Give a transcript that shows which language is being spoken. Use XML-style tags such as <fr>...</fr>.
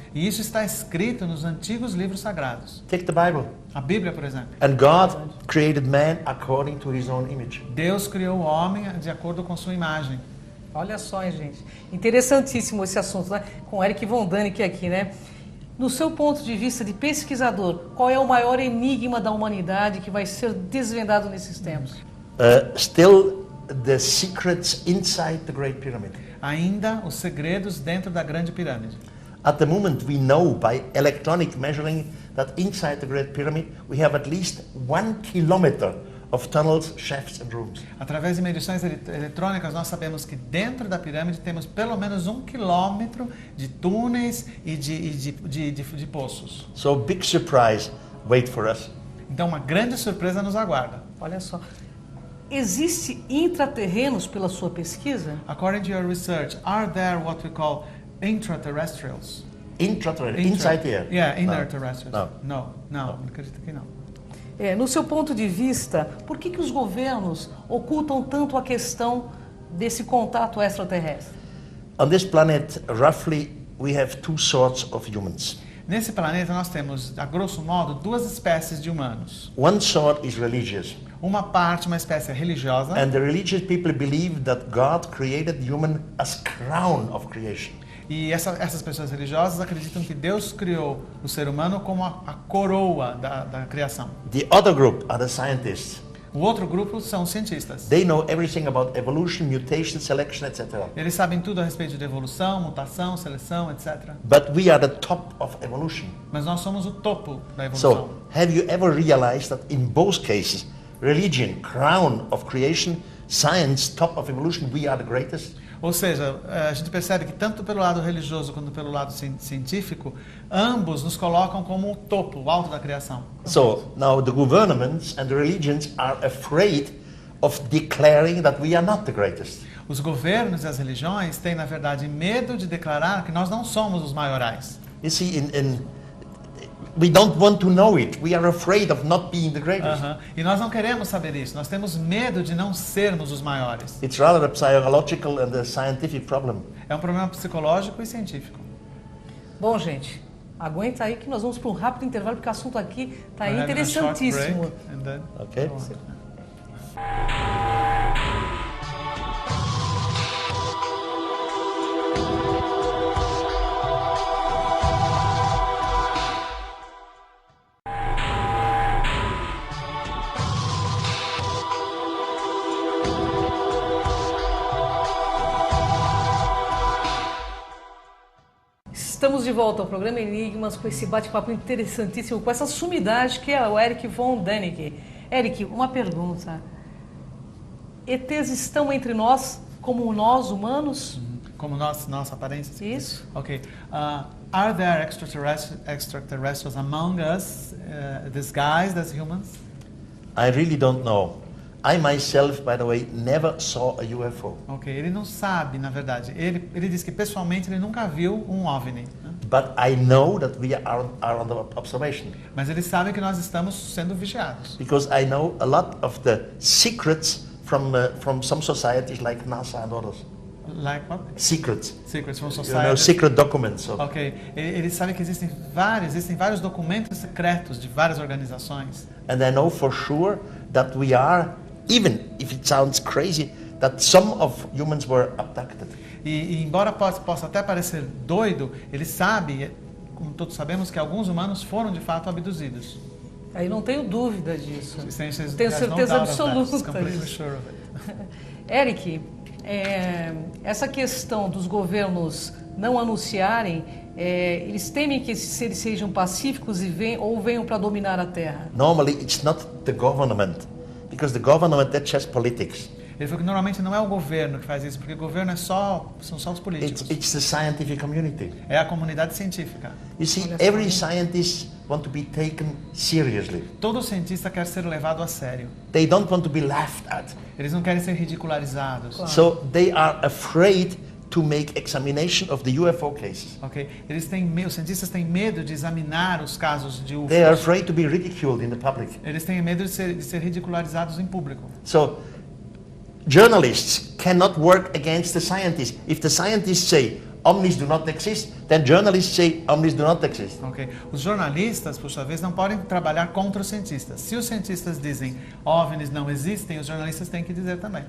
<pt>E isso está escrito nos antigos livros sagrados.</pt> <en>Take the Bible.</en> <pt>A Bíblia, por exemplo.</pt> <en>And God created man according to his own image.</en> <pt>Deus criou o homem de acordo com sua imagem. Olha só, hein, gente. Interessantíssimo esse assunto, né? Com Eric von Däniken aqui, né? No seu ponto de vista de pesquisador, qual é o maior enigma da humanidade que vai ser desvendado nesses tempos?</pt> <en>Still the secrets inside the Great Pyramid.</en> <pt>Ainda os segredos dentro da Grande Pirâmide.</pt> <en>At the moment we know by electronic measuring that inside the Great Pyramid we have at least 1 kilometer of tunnels, shafts and rooms.</en> <pt>Através de medições eletrônicas, nós sabemos que dentro da pirâmide temos pelo menos 1 quilômetro de túneis e de poços.</pt> <en>So big surprise wait for us.</en> <pt>Então uma grande surpresa nos aguarda. Olha só. Existe intraterrenos pela sua pesquisa?</pt> <en>According to your research, are there what we call intraterrestrials? Inside here? Yeah, inner terrestrials. No.</en> <pt>Não, acredito que não. No seu ponto de vista, por que os governos ocultam tanto a questão desse contato extraterrestre?</pt> <en>On this planet, roughly, we have two sorts of humans.</en> <pt>Nesse planeta nós temos, a grosso modo, duas espécies de humanos.</pt> <en>One sort is religious.</en> <pt>Uma espécie religiosa.</pt> <en>And the religious people believe that God created human as crown of creation.</en> <pt>E essas pessoas religiosas acreditam que Deus criou o ser humano como a coroa da criação.</pt> <en>The other group are the scientists.</en> <pt>O outro grupo são os cientistas.</pt> <en>They know everything about evolution, mutation, selection, etc.</en> <pt>Eles sabem tudo a respeito de evolução, mutação, seleção, etc.</pt> <en>But we are the top of evolution.</en> <pt>Mas nós somos o topo da evolução.</pt> <en>So, have you ever realized that in both cases, religion, crown of creation, science, top of evolution, we are the greatest?</en> <pt>Ou seja, a gente percebe que tanto pelo lado religioso quanto pelo lado científico, ambos nos colocam como o topo, o alto da criação.</pt> <en>So now the governments and the religions are afraid of declaring that we are not the greatest.</en> <pt>Os governos e as religiões têm, na verdade, medo de declarar que nós não somos os maiorais.</pt> <en>You see, we don't want to know it. We are afraid of not being the greatest.</en> <pt>E nós não queremos saber isso. Nós temos medo de não sermos os maiores.</pt> <en>It's rather a psychological and a scientific problem.</en> <pt>É um problema psicológico e científico. Bom, gente, aguenta aí que nós vamos para um rápido intervalo, porque o assunto aqui está</pt> <en>We're having a short</en> <pt>interessantíssimo.</pt> <en>break, and then Okay. go on.</en> <pt>Estamos de volta ao programa Enigmas com esse bate-papo interessantíssimo, com essa sumidade que é o Eric von Däniken. Eric, uma pergunta. ETs estão entre nós como nós, humanos? Como nossa aparência. Isso.</pt> <en>Okay. Are there extraterrestrials among us, disguised as humans? I really don't know. I myself, by the way, never saw a UFO.</en> <pt>Ok, ele não sabe, na verdade. Ele diz que pessoalmente ele nunca viu um OVNI. Né?</pt> <en>But I know that we are under observation.</en> <pt>Mas ele sabe que nós estamos sendo vigiados.</pt> <en>Because I know a lot of the secrets from some societies like NASA and others. Like what? Secrets. Secrets from You know, society. secret documents.</en> <pt>Ok, ele sabe que existem vários documentos secretos de várias organizações.</pt> <en>And I know for sure that we are, even if it sounds crazy, that some of humans were abducted.</en> <pt>E embora possa até parecer doido, ele sabe, como todos sabemos, que alguns humanos foram de fato abduzidos. Aí não tenho dúvida disso. Tenho Tenho certeza absoluta</pt> <en>Completely</en> <pt>disso.</pt> <en>sure of it.</en> <pt>Eric, essa questão dos governos não anunciarem, eles temem que esses seres sejam pacíficos e venham para dominar a Terra.</pt> <en>Normally, it's not the government, because the government, that's just politics.</en> <pt>Ele falou que normalmente não é o governo que faz isso, porque o governo são só os políticos.</pt> <en>It's the scientific community.</en> <pt>É a comunidade científica.</pt> <en>You see, every scientist want to be taken seriously.</en> <pt>Todo cientista quer ser levado a sério.</pt> <en>They don't want to be laughed at.</en> <pt>Eles não querem ser ridicularizados. Claro.</pt> <en>So they are afraid to make examination of the UFO cases. Ok?</en> <pt>Os cientistas têm medo de examinar os casos de</pt> <en>They are</en> <pt>UFOs.</pt> <en>afraid to be ridiculed in the public.</en> <pt>Eles têm medo de ser ridicularizados em público.</pt> <en>So journalists cannot work against the scientists. If the scientists say omnis do not exist, then journalists say omnis do not exist. Ok?</en> <pt>Os jornalistas, por sua vez, não podem trabalhar contra os cientistas. Se os cientistas dizem OVNIs não existem, os jornalistas têm que dizer também.</pt>